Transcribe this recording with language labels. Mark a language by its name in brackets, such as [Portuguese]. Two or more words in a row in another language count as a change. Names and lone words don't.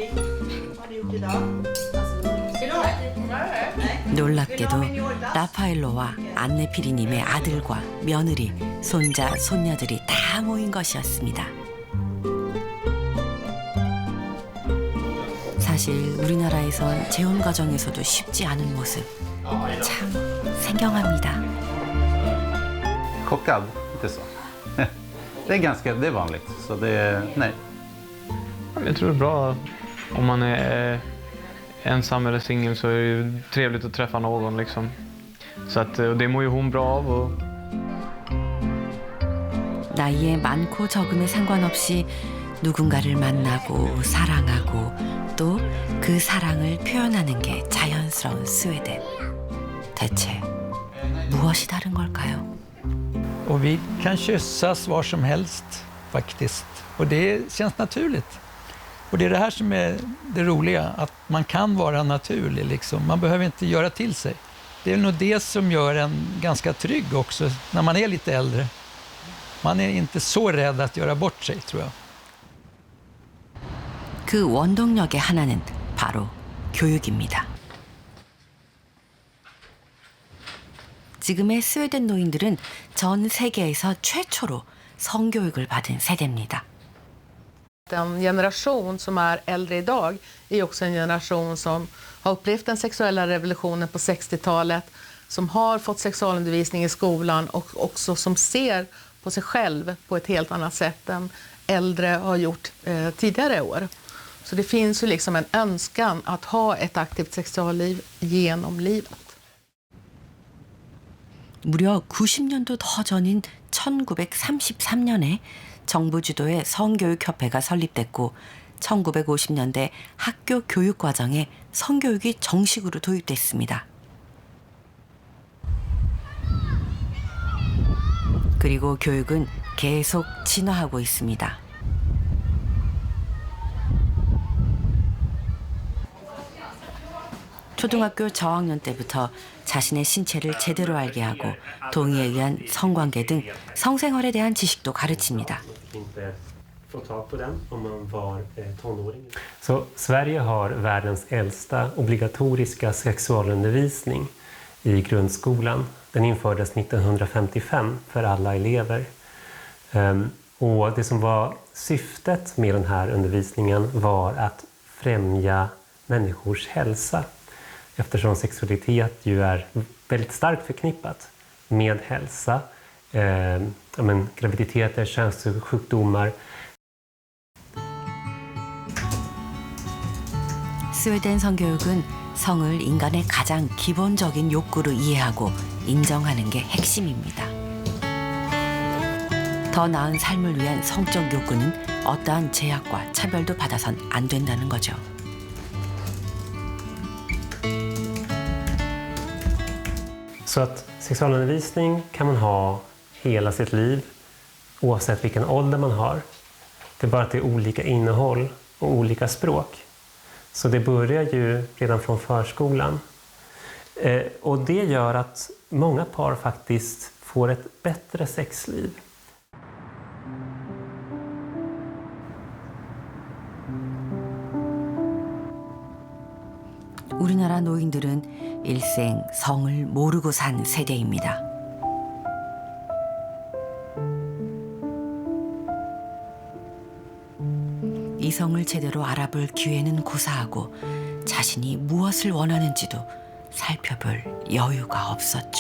[Korean] 놀랍게도 라파엘로와 안네피리님의 아들과 며느리, 손자, 손녀들이 다 모인 것이었습니다. 사실 우리나라에선 재혼 과정에서도 쉽지 않은 모습 참 생경합니다. [Swedish] Chockad, inte så. Det är vanligt, så nej. Jag tror det är bra om man är ensam eller singel, så är det ju trevligt att träffa någon liksom. Så att det mår ju hon bra av. Och... [Korean] 나이에 많고 적음에 상관없이 누군가를 만나고 사랑하고 또 그 사랑을 표현하는 게 자연스러운 스웨덴. 대체 무엇이 다른 걸까요? [Swedish] Och vi kan kyssas var som helst. faktiskt. Och det känns naturligt. Och det är det här som är det roliga, att man kan vara naturlig liksom. Man behöver inte göra till sig. Det är nog det som gör en ganska trygg också när man är lite äldre. Man är inte så rädd att göra bort sig, tror jag. [Korean] 그 원동력의 하나는 바로 교육입니다. 지금의 스웨덴 노인들은 전 세계에서 최초로 성교육을 받은 세대입니다. [Swedish] Den generation som är äldre idag är också en generation som har upplevt den sexuella revolutionen på 60-talet, som har fått sexualundervisning i skolan och också som ser på sig själv på ett helt annat sätt än äldre har gjort tidigare år. Så det finns ju liksom en önskan att ha ett aktivt sexualliv genom livet. [Korean] 무려 90년도 더 전인 1933년에 정부 주도의 성교육협회가 설립됐고 1950년대 학교 교육 과정에 성교육이 정식으로 도입됐습니다. 그리고 교육은 계속 진화하고 있습니다. 초등학교 저학년 때부터 자신의 신체를 제대로 알게 하고 동의에 의한 성관계 등 성생활에 대한 지식도 가르칩니다. [Swedish] Så Sverige har världens äldsta obligatoriska sexualundervisning i grundskolan. Den infördes 1955 för alla elever. Och det som var syftet med den här undervisningen var att främja människors hälsa. Eftersom sexualitet ju är väldigt starkt förknippat med hälsa, graviditeter, könssjukdomar. [Korean] 스웨덴 성교육은 성을 인간의 가장 기본적인 욕구로 이해하고 인정하는 게 핵심입니다. 더 나은 삶을 위한 성적 욕구는 어떠한 제약과 차별도 받아선 안 된다는 거죠. [Swedish] Så att sexualundervisning kan man ha hela sitt liv, oavsett vilken ålder man har. Det är bara att det är olika innehåll och olika språk. Så det börjar ju redan från förskolan. Och det gör att många par faktiskt får ett bättre sexliv. [Korean] 우리나라 노인들은 일생 성을 모르고 산 세대입니다. 이성을 제대로 알아볼 기회는 고사하고 자신이 무엇을 원하는지도 살펴볼 여유가 없었죠.